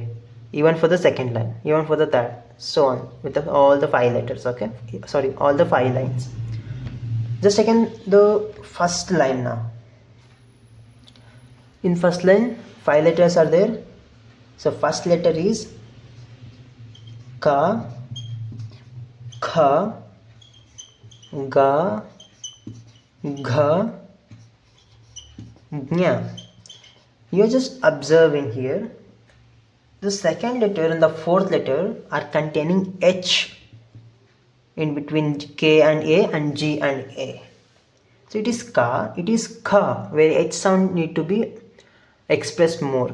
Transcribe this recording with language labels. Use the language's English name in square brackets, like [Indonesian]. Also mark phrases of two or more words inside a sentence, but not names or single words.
[English] Even for the second line, even for the third, so on with all the 5 letters. Okay, sorry, all the 5 lines. Just second the first line now. In first line, 5 letters are there. So first letter is ka, kha, ga, gha, gnya. You're just observing here. The second letter and the fourth letter are containing H in between K and A and G and A. So it is ka, it is kha, where H sound need to be expressed more.